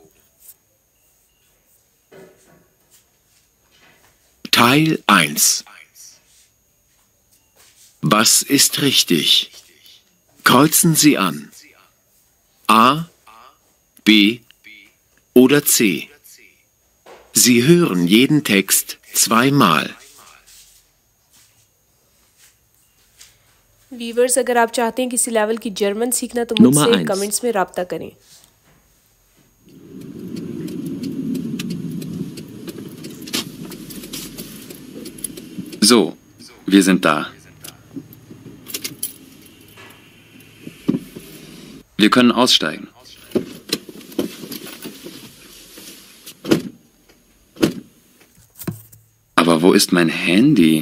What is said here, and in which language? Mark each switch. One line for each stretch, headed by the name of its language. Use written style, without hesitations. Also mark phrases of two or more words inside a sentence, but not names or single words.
German: Teil 1. Was ist richtig? Kreuzen Sie an. A, B oder C. Sie hören jeden Text zweimal.
Urdu: ویورز، اگر آپ چاہتے ہیں کسی لیول کی جرمن سیکھنا تو Nummer मुझसे 1. کمنٹس میں رابطہ کریں.
German: So, wir sind da. Wir können aussteigen. Aber wo ist mein Handy?